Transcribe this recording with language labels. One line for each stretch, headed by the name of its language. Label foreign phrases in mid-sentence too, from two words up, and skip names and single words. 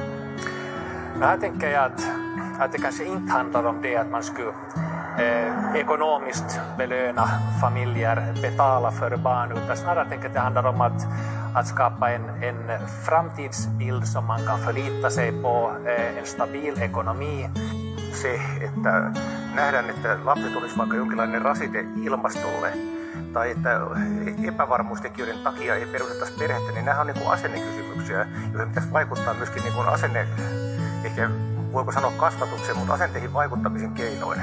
Swedish: Här tänker jag att det kanske inte handlar om det att man skulle ekonomiskt belöna familjer, betala för barn, utan snarare tänker jag att det handlar om att skapa en framtidsbild som man kan förlita sig på, en stabil ekonomi.
Finnish: Se, että nähdään, että lapset olisi vaikka jonkinlainen rasite ilmastolle, tai että epävarmuustekijöiden takia ei perustettaisi perhettä, niin nämä on asennekysymyksiä, joihin pitäisi vaikuttaa myöskin asenne, ehkä voiko sanoa kasvatukseen, mutta asenteihin vaikuttamisen keinoin.